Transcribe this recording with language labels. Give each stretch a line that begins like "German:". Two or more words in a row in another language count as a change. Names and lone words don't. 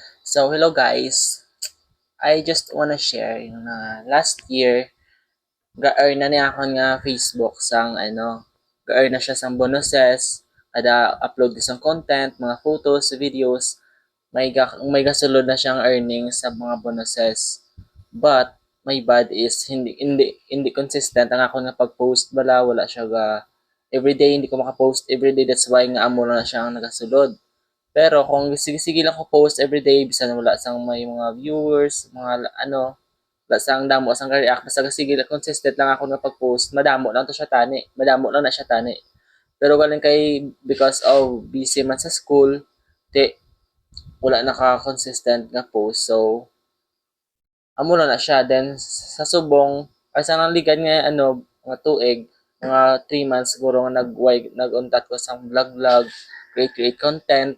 English: So, hello guys. I just wanna share
Hiligaynon: yung
English: last year,
Hiligaynon: ga-earn na niya ako nga Facebook sang ga-earn na siya sang bonuses, kada upload ko sang content, mga photos, videos, may gasulod na siyang earnings sa mga bonuses.
English: But my bad is
Hiligaynon: hindi consistent ang ako nga pag-post bala, wala siya ga everyday, hindi ko maka-post everyday,
English: that's why
Hiligaynon: nga amo na siya ang nagasulod. Pero kung sige-sige lang ko post everyday, bisan wala sang may mga viewers, mga wala sang damo sang react, basta sige lang consistent lang ako na pag-post, madamo lang to siya tani, madamo lang na siya tani. Pero galing kay
English: because of busy
Hiligaynon: man sa school, di wala naka-consistent nga post. So, amo na siya. Then, sa subong, ay sa naligan nga, mga tuig, mga 3 months siguro nga nag-untat ko sa vlog-vlog,
English: create content.